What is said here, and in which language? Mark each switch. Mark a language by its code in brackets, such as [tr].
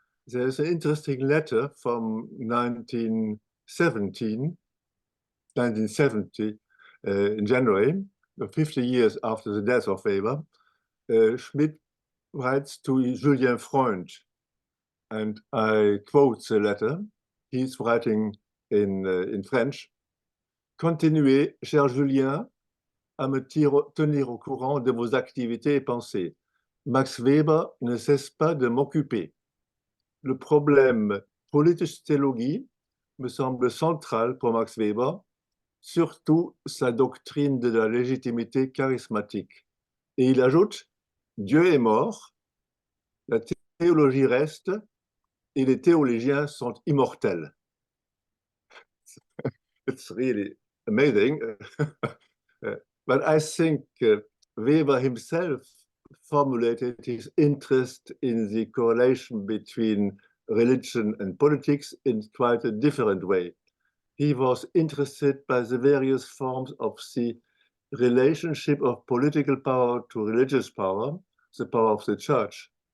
[en] There's an interesting letter from 1970 in January, 50 years after the death of Weber. Schmitt writes to Julien Freund, and I quote the letter. He's writing in French. [fr] Continuez, cher Julien, à me tenir au courant de vos activités et pensées. Max Weber ne cesse pas de m'occuper. Le problème Politische Theologie me semble central pour Max Weber, surtout sa doctrine de la légitimité charismatique. Et il ajoute, Dieu est mort, la théologie reste, et les théologiens sont immortels. [en] It's really amazing. But I think Weber himself formulated his interest in the correlation between religion and politics in quite a different way. He was interested by the various forms of the relationship of political power to religious power, the power of the church.